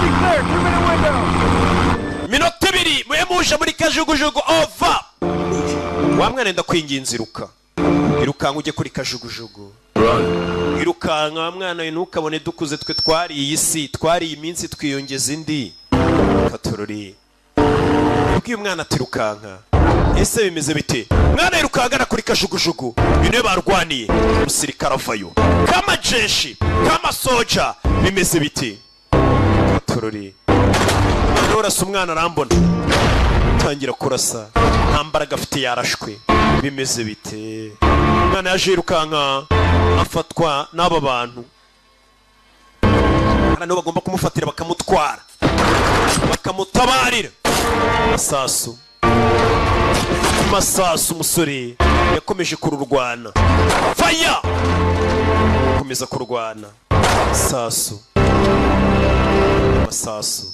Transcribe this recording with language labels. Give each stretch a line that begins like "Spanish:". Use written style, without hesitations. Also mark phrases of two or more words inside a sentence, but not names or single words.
Kinyarwanda: minota 2 muye muje muri kajugujugu over wa mwana ndakwinginze irukanka ujye kuri kajugujugu irukanka mwana we ntukabone dukuze twe twari iyi si twari iyi minsi twiyongeza indi katorori ubwiye umwana ati rukanka ese bimeze bite mwana irukangana kuri kajugujugu bine barwaniye umusirikare avayo
Swahili: kama jeshi kama soja
Kinyarwanda: bimeze bite katorori urasa umwana arambona tangira kurasa nta mbaraga afite yarashwe bimeze bite umwana yaje yirukanka afatwa n'aba bantu hano bagomba kumufatira bakamutwara bakamutabarira masasu umusore yakomeje kururwana faya komeza kurwana masasu